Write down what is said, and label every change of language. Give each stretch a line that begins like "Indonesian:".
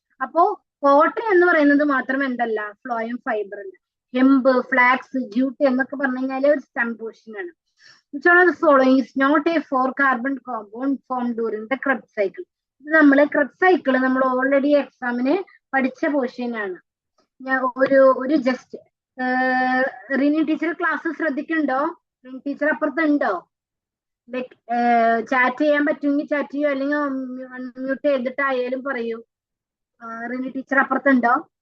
Malayalam: അപ്പോ കോട്ടൺ എന്ന് പറയുന്നത് മാത്രം എന്തല്ല? ഫ്ലോയം ഫൈബർ അല്ല. ഹെമ്പ്, ഫ്ലാക്സ്, ജ്യൂട്ട് എന്നൊക്കെ പറഞ്ഞു കഴിഞ്ഞാൽ ഒരു സ്റ്റെം പോർഷൻ ആണ്.
English: Which one of the following is not a 4-carbon compound formed during the Krebs cycle?
Malayalam: ഇത് നമ്മൾ Krebs cycle നമ്മൾ ഓൾറെഡി എക്സാമിന് പഠിച്ച പോർഷൻ ആണ്. ഞാൻ ഒരു just Rini teacher class ശ്രദ്ധിക്കുന്നുണ്ടോ? Rini teacher അപ്പുറത്തുണ്ടോ? Like chat ചെയ്യാൻ പറ്റുമെങ്കിൽ ചാറ്റ് ചെയ്യൂ, അല്ലെങ്കിൽ അൺമ്യൂട്ട് ചെയ്തിട്ടായാലും പറയൂ. റിനി ടീച്ചർ അപ്പുറത്തുണ്ടോ?